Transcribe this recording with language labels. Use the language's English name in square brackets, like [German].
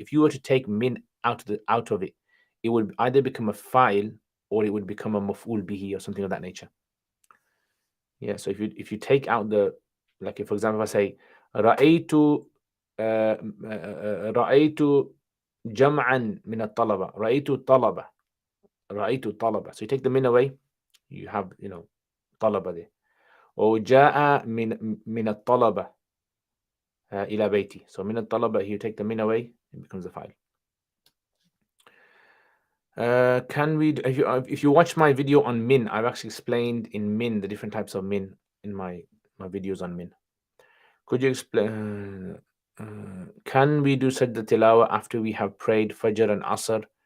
[English] If you were to take min out of it, it would either become a file or it would become a maf'ul bihi or something of that nature. Yeah. So if you take out the, like if, for example, if I say ra'aytu [Arabic] رأيت جمعا من الطلبة رأيت الطلبة [English] رأيت الطلبة. So you take the min away, you have [Arabic] طلبة [English] there. or [Arabic] جاء من الطلبة إلى بيتي. [English] So [Arabic] من الطلبة, [English] you take the min away, it becomes a file. Can we, if you watch my video on min, I've actually explained in min the different types of min in my videos on min. Could you explain? Can we do sajda tilawa after we have prayed Fajr and Asr?